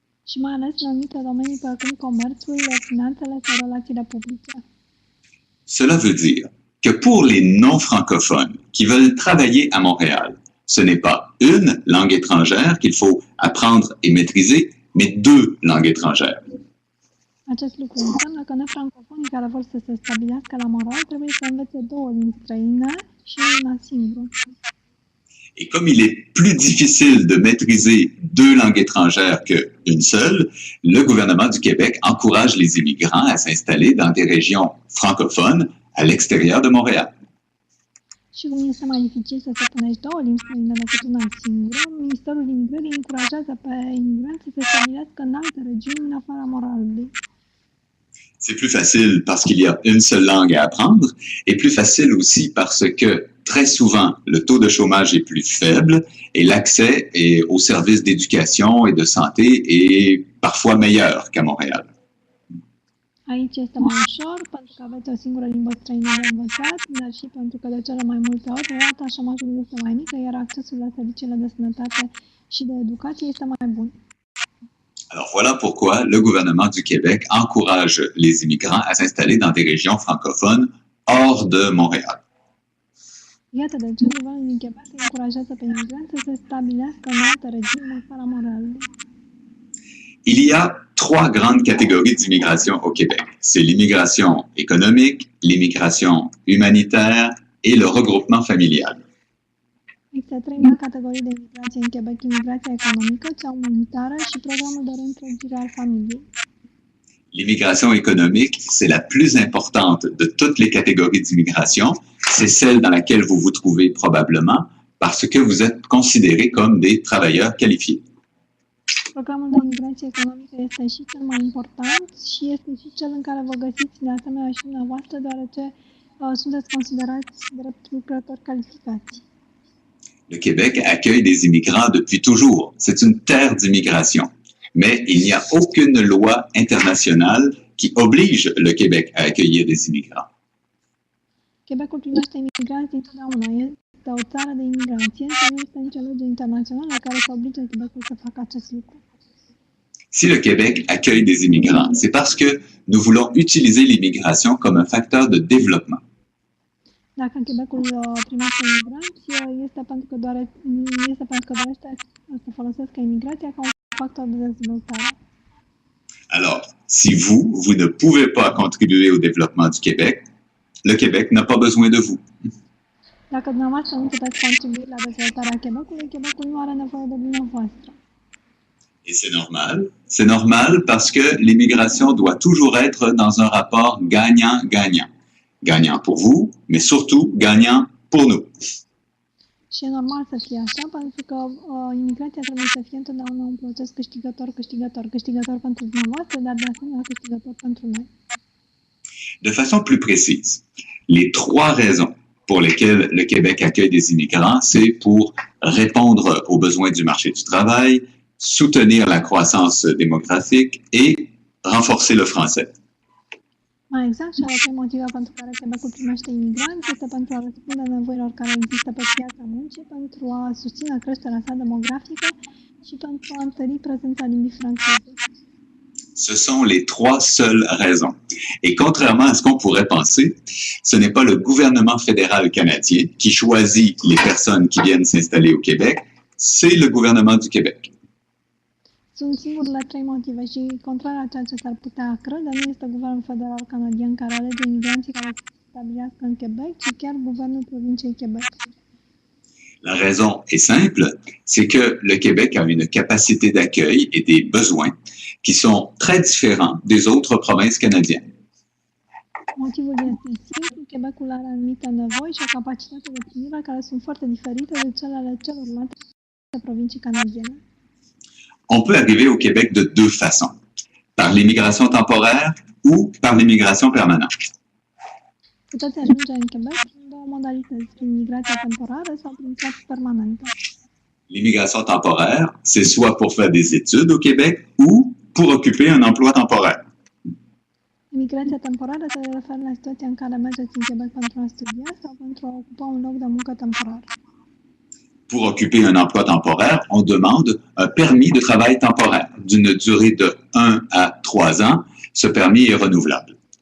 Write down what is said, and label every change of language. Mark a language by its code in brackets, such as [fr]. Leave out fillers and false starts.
[ro] Și mai ales în anumite domenii precum comerțul, finanțele sau relațiile publice. [fr] Cela veut dire que pour les non-francophones qui veulent travailler à Montréal, ce n'est pas une langue étrangère qu'il faut apprendre et maîtriser, mais deux langues étrangères. [ro] Acest lucru înseamnă că nefrancofonii care vor să se stabilească la Montréal trebuie să învețe două limbi străine și una singură. [fr] Et comme il est plus difficile de maîtriser deux langues étrangères qu'une seule, le gouvernement du Québec encourage les immigrants à s'installer dans des régions francophones à l'extérieur de Montréal. [ro] Și cum este mai dificil să stăpânești două limbi străine decât una singură, Ministerul Imigrării încurajează pe imigranți să se stabilească în alte regiuni în afara Montréalului. [fr] C'est plus facile parce qu'il y a une seule langue à apprendre et plus facile aussi parce que très souvent le taux de chômage est plus faible et l'accès aux services d'éducation et de santé est parfois meilleur qu'à Montréal. [ro] Aici este mai ușor pentru că aveți o singură limbă străină de învățat, dar și pentru că de cele mai multe ori rata șomajului este mai mică, iar accesul la serviciile de sănătate și de educație este mai bun. [fr] Alors voilà pourquoi le gouvernement du Québec encourage les immigrants à s'installer dans des régions francophones hors de Montréal. [ro] Iată de ce guvernul din Quebec încurajează pe imigranți să se stabilească în alte regiuni în afara Montréalului. [fr] Il y a trois grandes catégories d'immigration au Québec. C'est l'immigration économique, l'immigration humanitaire et le regroupement familial. [ro] Există trei mari categorii de imigrație în Quebec: imigrația economică, cea umanitară și programul de reîntregire al familiei. [fr] L'immigration économique, c'est la plus importante de toutes les catégories d'immigration. C'est celle dans laquelle vous vous trouvez probablement parce que vous êtes considérés comme des travailleurs qualifiés. [ro] Programul de imigrație economică este și cel mai important și este și cel în care vă găsiți de asemenea și dumneavoastră, deoarece sunteți considerați drept lucrători calificați. [fr] Le Québec accueille des immigrants depuis toujours. C'est une terre d'immigration. Mais il n'y a aucune loi internationale qui oblige le Québec à accueillir des immigrants. [ro] Quebecul primește imigranți dintotdeauna. Este o țară de imigrație, însă nu este nicio lege internațională care să oblige Quebecul să facă acest lucru. [fr] Si le Québec accueille des immigrants, c'est parce que nous voulons utiliser l'immigration comme un facteur de développement. [ro] Dacă Quebecul primește imigranți, este pentru că dorește să folosească imigrația ca un factor de dezvoltare. [fr] Alors, si vous ne pouvez pas contribuer au développement du Québec, le Québec n'a pas besoin de vous. [ro] Dacă dumneavoastră nu puteți contribui la dezvoltarea Quebecului, Quebecul nu are nevoie de dumneavoastră. [fr] Et c'est normal. C'est normal parce que l'immigration doit toujours être dans un rapport gagnant-gagnant. Gagnant pour vous, mais surtout gagnant pour nous. [ro] Și e normal să fie așa, pentru că imigrația trebuie să fie întotdeauna un proces câștigător. Câștigător pentru dumneavoastră, dar de asemenea câștigător pentru noi. [fr] De façon plus précise, les trois raisons pour lesquelles le Québec accueille des immigrants, c'est pour répondre aux besoins du marché du travail, soutenir la croissance démographique et renforcer le français. [ro] Mai exact, și ale trei motive pentru care Quebecul primește imigranți este pentru a răspunde nevoilor care există pe piața muncii, pentru a susține creșterea sa demografică și pentru a întări prezența limbii franceze. [fr] Ce sont les trois seules raisons. Et contrairement à ce qu'on pourrait penser, ce n'est pas le gouvernement fédéral canadien qui choisit les personnes qui viennent s'installer au Québec, c'est le gouvernement du Québec. [ro] Sunt singurele trei motive și, contrar a ceea ce s-ar putea crede, nu este guvernul federal canadian care alege imigranții care se stabilească în Quebec, ci chiar guvernul provinciei Quebec. [fr] La raison est simple, c'est que le Québec a une capacité d'accueil et des besoins qui sont très différents des autres provinces canadiennes. [ro] Motivul este simplu, Quebecul are anumite nevoi și o capacitate de primire care sunt foarte diferite de cele ale celorlalte provincii canadiene. [fr] On peut arriver au Québec de deux façons, par l'immigration temporaire ou par l'immigration permanente. [ro] Puteți ajunge în Quebec prin două modalități, prin migrația temporară sau prin cea permanentă. [fr] L'immigration temporaire, c'est soit pour faire des études au Québec ou pour occuper un emploi temporaire. [ro] Imigrația temporară se referă la situația în care mergeți în Quebec pentru a studia sau pentru a ocupa un loc de muncă temporar. [fr] Pour occuper un emploi temporaire, on demande un permis de travail temporaire d'une durée de 1 à 3 ans. Ce permis est renouvelable.